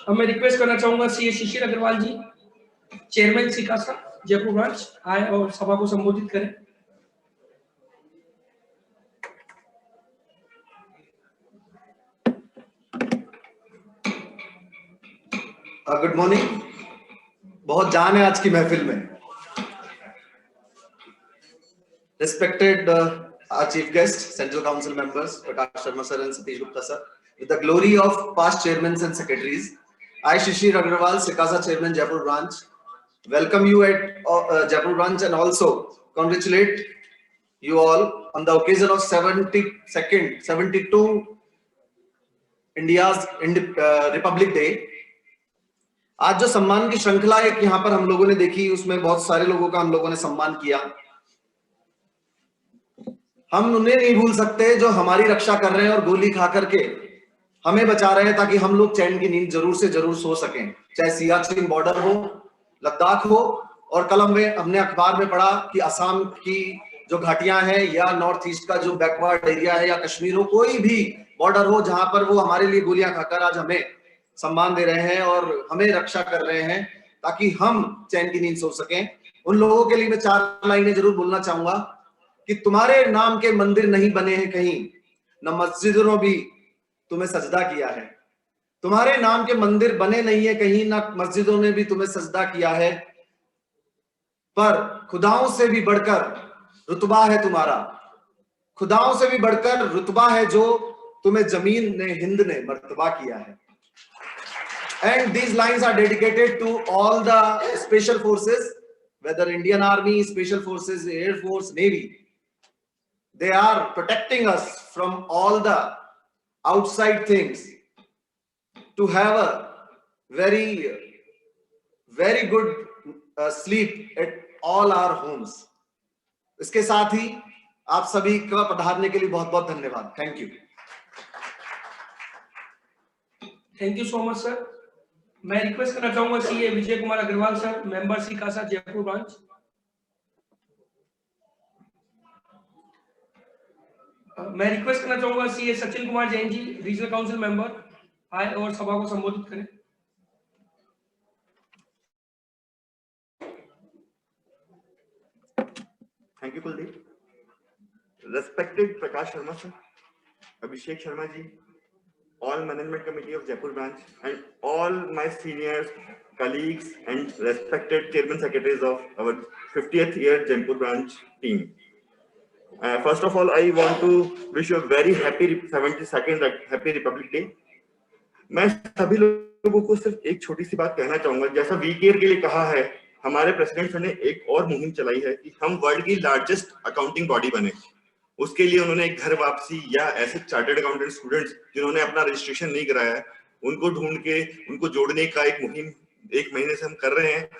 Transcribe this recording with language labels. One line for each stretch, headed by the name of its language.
Hindi: अब मैं रिक्वेस्ट करना चाहूंगा सीए शिशिर अग्रवाल जी, चेयरमैन सिकासा जयपुर ब्रांच, आए और सभा को संबोधित करें।
English: Good morning.
Hindi: बहुत जान है आज की महफिल में।
English: Respected our chief guests, Central Council members, Prakash Sharma sir and Satish Gupta sir, with the glory of past chairmen and secretaries, I, Shishir Agrawal, Sikasa chairman, Jaipur branch, welcome you at Jaipur branch and also congratulate you all on the occasion of 72 India's Republic Day.
Hindi: आज जो सम्मान की श्रृंखला एक यहाँ पर हम लोगों ने देखी, उसमें बहुत सारे लोगों का हम लोगों ने सम्मान किया। हम उन्हें नहीं भूल सकते जो हमारी रक्षा कर रहे हैं और गोली खा करके हमें बचा रहे हैं, ताकि हम लोग चैन की नींद जरूर से जरूर सो सकें। चाहे सियाचिन बॉर्डर हो, लद्दाख हो, और कल में हमने अखबार में पढ़ा कि असम की जो घाटियां हैं या नॉर्थ ईस्ट का जो बैकवर्ड एरिया है या कश्मीर हो, कोई भी बॉर्डर हो जहां पर वो हमारे लिए गोलियां खाकर आज हमें सम्मान दे रहे हैं और हमें रक्षा कर रहे हैं ताकि हम चैन की नींद सो सकें। उन लोगों के लिए मैं 4 लाइनें जरूर बोलना चाहूंगा कि तुम्हारे नाम के मंदिर नहीं बने हैं कहीं, न मस्जिदों में भी तुम्हें सजदा किया है। तुम्हारे नाम के मंदिर बने नहीं है कहीं, न मस्जिदों ने भी तुम्हें सजदा किया है, पर खुदाओं से भी बढ़कर रुतबा है तुम्हारा। खुदाओं से भी बढ़कर रुतबा है जो तुम्हें जमीन ने, हिंद ने मर्तबा किया है।
English: And these lines are dedicated to all the special forces, whether Indian Army, Special Forces, Air Force, Navy. They are protecting us from all the outside things to have a very good sleep at all our homes.
Hindi: इसके साथ ही आप सभी का पधारने के लिए बहुत बहुत धन्यवाद।
English: Thank you. Thank you so much sir.
Hindi: मैं रिक्वेस्ट करना चाहूंगा CA Vijay Kumar Agarwal sir, member सिकासा Jaipur branch. मैं रिक्वेस्ट करना चाहूंगा CA Sachin Kumar Jain ji, regional council member, आए और सभा को संबोधित करें।
English: Thank you Kuldeep. Respected Prakash Sharma sir, Abhishek Sharma ji, all management committee of Jaipur branch and all my seniors, colleagues and respected chairman secretaries of our 50th year Jaipur branch team. First of all, I want to wish you a very happy 72nd Happy Republic Day.
Hindi: मैं सभी लोगों को सिर्फ एक छोटी सी बात कहना चाहूंगा। जैसा वी केयर के लिए कहा है, हमारे प्रेसिडेंट सर ने एक और मुहिम चलाई है कि हम वर्ल्ड की लार्जेस्ट अकाउंटिंग बॉडी बने। उसके लिए उन्होंने एक घर वापसी या ऐसे चार्टर्ड अकाउंटेंट स्टूडेंट्स जिन्होंने अपना रजिस्ट्रेशन नहीं कराया है, उनको ढूंढ के उनको जोड़ने का एक मुहिम 1 महीने से हम कर रहे हैं।